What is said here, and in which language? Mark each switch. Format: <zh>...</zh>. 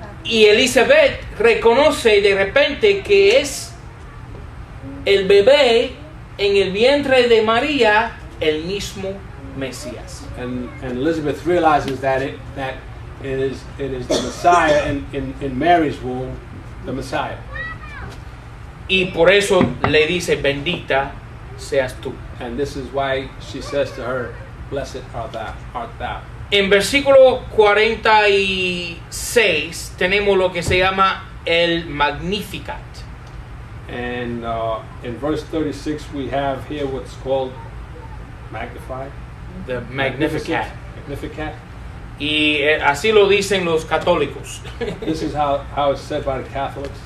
<es>Y Elizabeth reconoce de repente que es el bebé en el vientre de María el mismo Mesías.</es> <en>And Elizabeth realizes that it is the Messiah in Mary's womb, the Messiah.</en> <es>Y por eso le dice: bendita seas tú.</es> <en>And this is why she says to her, blessed art thou.</en> <es>En versículo 46 tenemos lo que se llama el Magnificat.</es> <en>And in verse 36 we have here what's called magnified. The Magnificat. Magnificat.</en> <es>Y así lo dicen los católicos.</es> <en>This is how it's said by the Catholics.</en>